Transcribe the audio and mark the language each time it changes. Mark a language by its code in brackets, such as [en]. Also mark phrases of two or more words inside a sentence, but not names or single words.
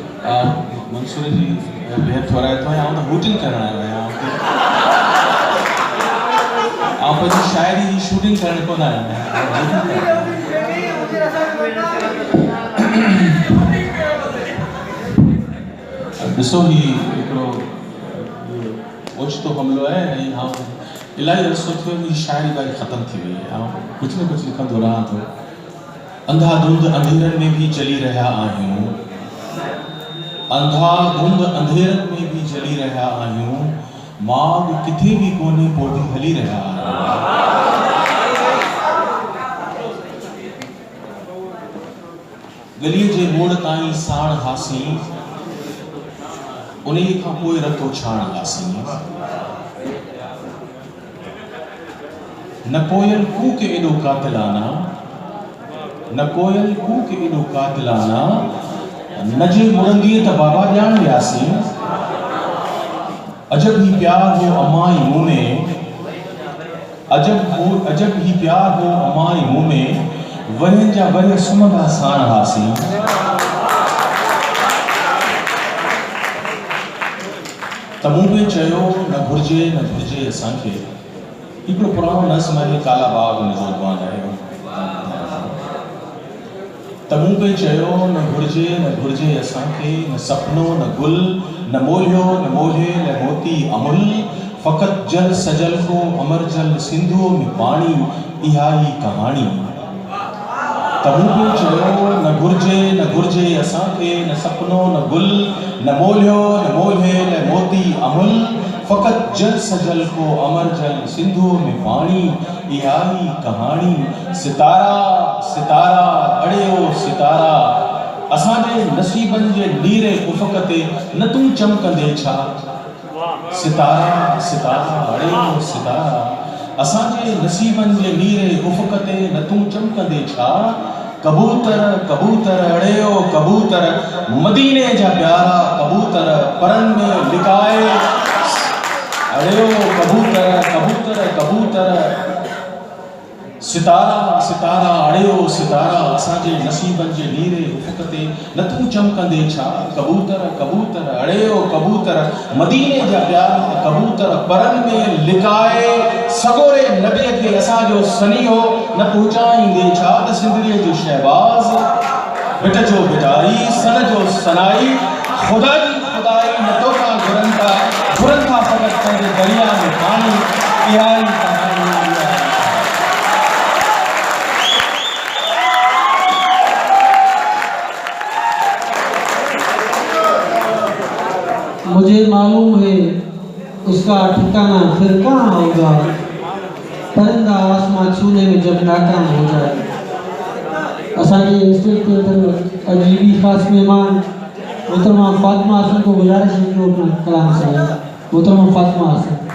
[ur] منصور جی بیحد تھوڑا تو یہاں تو شوٹنگ کرنا ہے یہاں آپ جی شاعری جی شوٹنگ کرنے کو نا ہے [sd] ॾिसो ही हिकिड़ो ओचितो हमिलो आहे ऐं इलाही अरसो थियो ही शायरी वारी ख़तम थी वई आहे कुझु न कुझु लिखंदो रहां थो अंधाधुंध अंधेरनि में भी चली रहिया आहियूं अंधाधुंध अंधेरनि में भी जली रहिया आहियूं माग किथे भी कोन्हे पोइ बि हली रहिया आहियूं गलीअ जे मोड़ ताईं साण हासीं उन्हीं खां पोइ रतो छाण हासीं न कोयल कूक एॾो कातिलाना न कोयल कूक एॾो कातिलाना न जे मुरंदीअ त बाबा ॼाण वियासीं अजब ही प्यार हो अमाई मुँह में अजब ही प्यार हो अमाई मुँह में वरन जा वर सुमंदा साण हासीं त मूं बि चयो न घुर्जे असांखे हिकिड़ो पुराणो नज़्म आहे काला बाग जो ज़बान आहे त मूं बि चयो न घुर्जे असांखे न सपनो न गुल न मोलियो न मोले न मोती अमुल फ़क़त जल सजल को अमर जल सिंधुओं में पानी इहा ही कहानी त मूं बि चयो न घुर्जे असांखे न सपनो न गुल न मोलियो न मोले न मोती अमुल फ़क़त जल सजल को अमर जल सिंधुओं में पानी इहा ही कहानी सितारा सितारा अड़ियो सितारा असांजे नसीबनि जे नीरे उफ़क़ ते न तूं चमकंदे छा सितारा सितारा अड़ियो सितारा असांजे नसीबनि जे नीरे उफ़क़ ते न तूं चमकंदे छा कबूतर कबूतर अड़ियो कबूतर मदीने जा प्यारा कबूतर परनि में लिकाए अड़ियो कबूतर कबूतर कबूतर सितारा सितारा अड़ियो सितारा असांजे नसीबनि जे नीरे उफ़क़ ते न तूं चमकंदे छा कबूतर कबूतर अड़ियो कबूतर मदीने जा प्यारा कबूतर परनि में लिकाए सगोरे नबीअ खे असांजो सनीहो न पहुचाईंदे छा त सिंधड़ीअ जो शहबाज़ बिट जो बिटाई सन जो सनाई ख़ुदा जी खुदाई न तोखां घुरनि था फ़क़त पंहिंजे दरिया में पानी इहा ई कहानी आहे [ur] مجھے معلوم ہے اس کا ٹھکانا پھر کہاں ہوگا پرندہ آسماں چھونے میں جب ناکام ہو جائے اسانجے سٹیج کے اندر عجیبی خاص مہمان محترمہ فاطمہ حسن کو گزارش ہے کہ وہ اپنا کلام سے محترمہ فاطمہ حسن